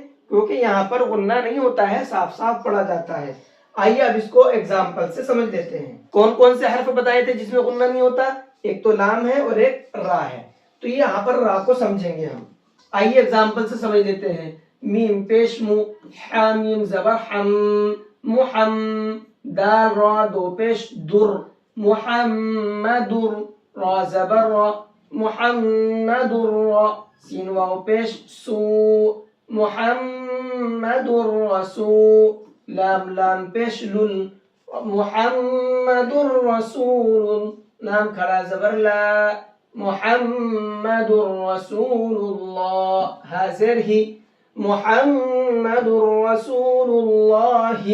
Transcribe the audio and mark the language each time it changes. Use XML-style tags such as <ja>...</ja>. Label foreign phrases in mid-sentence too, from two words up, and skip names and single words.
<ur>کیونکہ یہاں پر غنہ نہیں ہوتا ہے، صاف صاف پڑھا جاتا ہے۔ آئیے اب اس کو ایگزامپل سے سمجھ لیتے ہیں۔ کون کون سے حرف بتائے تھے جس میں غنہ نہیں ہوتا؟ ایک تو لام ہے اور ایک را ہے، تو یہاں پر را کو سمجھیں گے ہم۔ آئیے ایگزامپل سے سمجھ لیتے ہیں۔ میم پیش مو، حامیم زبر حم، محم، دال را دو پیش در، محمد، را زبر را، محمد را، سین واو پیش سو،</ur> <ar>محمد رسول،</ar> <ur>لام لام پیش لل،</ur> <ar>محمد رسول،</ar> <ur>لام کھڑا زبر لا،</ur> <ar>محمد رسول</ar> <ur>اللہ، حاضر ہی،</ur> <ar>محمد رسول اللہ۔</ar>